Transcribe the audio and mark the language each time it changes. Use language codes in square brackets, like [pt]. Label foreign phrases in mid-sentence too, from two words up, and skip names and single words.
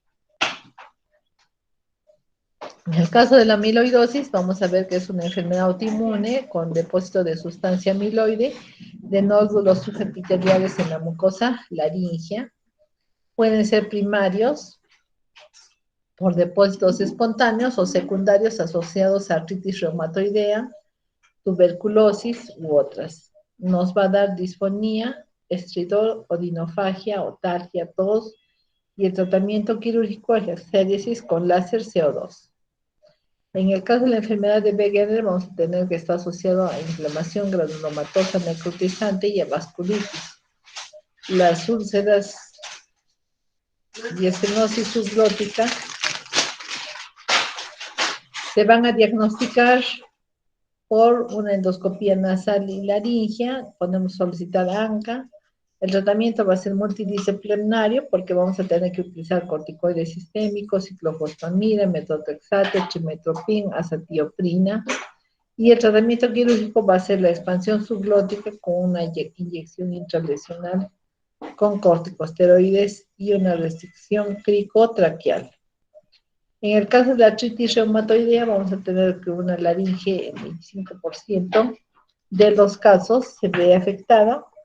[es] En el caso de la amiloidosis, vamos a ver que es una enfermedad autoinmune con depósito de sustancia amiloide, de nódulos subepiteliales en la mucosa laringea. Pueden ser primarios por depósitos espontáneos o secundarios asociados a artritis reumatoidea, tuberculosis u otras. Nos va a dar disfonía, estridor, odinofagia, otalgia, tos, y el tratamiento quirúrgico es la exéresis con láser CO2. En el caso de la enfermedad de Wegener vamos a tener que está asociado a inflamación granulomatosa necrotizante y a vasculitis. Las úlceras y estenosis subglótica se van a diagnosticar por una endoscopía nasal y laringea, podemos solicitar ANCA. El tratamiento va a ser multidisciplinario porque vamos a tener que utilizar corticoides sistémicos, ciclofosfamida, metotrexate, trimestoprim, azatioprina. Y el tratamiento quirúrgico va a ser la expansión subglótica con una inyección intralesional con corticosteroides y una restricción cricotraqueal. En el caso de la artritis reumatoidea vamos a tener que una laringe en 25% de los casos se ve afectada.